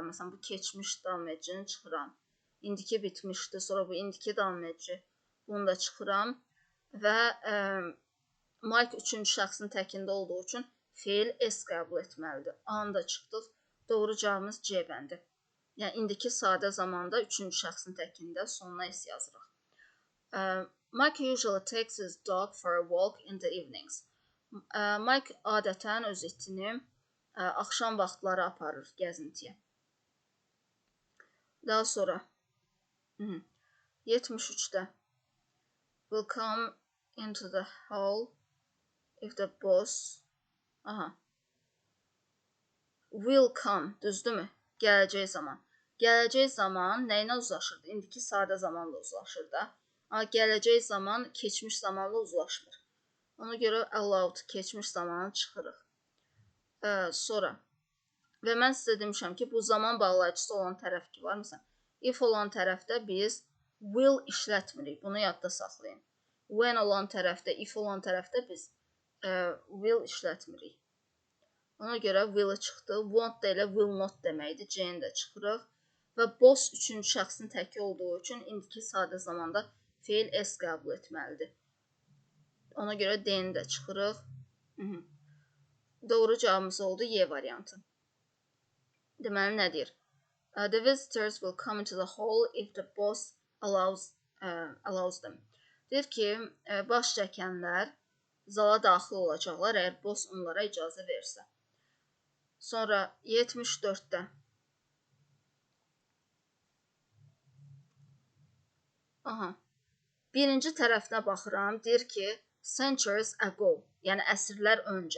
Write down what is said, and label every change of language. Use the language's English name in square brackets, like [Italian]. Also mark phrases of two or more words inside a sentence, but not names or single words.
[Azerbaijani] Məsələn, bu keçmiş davam edicini çıxıram. İndiki bitmişdi, sonra bu indiki davam edici. Bunu da çıxıram. Və Mike üçüncü şəxsin təkində olduğu üçün feil S qəbul etməlidir. A-nı da çıxdıq. Doğru cavabımız C bəndi. Yəni, indiki sadə zamanda üçüncü şəxsin təkində sonuna S yazırıq. [English] Mike usually takes his dog for a walk in the evenings. [Azerbaijani] Mike adətən öz itini axşam vaxtları aparır gəzintiyə. Daha sonra 73-də [English] will come into the hall if the boss will come, [Azerbaijani] düzdürmü? Gələcək zaman. Gələcək zaman nə ilə uzlaşırdı? İndiki sadə zamanla uzlaşır da. Amma gələcək zaman keçmiş zamanla uzlaşmır. Ona görə allowed keçmiş zamanı çıxırıq. Sonra və mən sizə demişəm ki, bu zaman bağlayıcısı olan tərəf ki var. Məsələn, if olan tərəfdə biz will işlətmirik. Bunu yadda saxlayın. When olan tərəfdə, if olan tərəfdə biz will işlətmirik. Ona görə will çıxdı. Want da elə [English] will not [Azerbaijani] deməkdir. C-ni də çıxırıq. Və boss üçüncü şəxsin təki olduğu üçün indiki sadə zamanda feil S qəbul etməlidir. Ona görə D-ni də çıxırıq. Doğru cavabımız oldu Y variantı. Deməli, nə deyir? [English] The visitors will come into the hall if the boss allows them. [Azerbaijani] Deyir ki, baş çəkənlər zala daxil olacaqlar, əgər boss onlara icazə versə. Sonra 74-də birinci tərəfinə baxıram, deyir ki, [English] centuries ago, [Azerbaijani] yəni əsrlər öncə.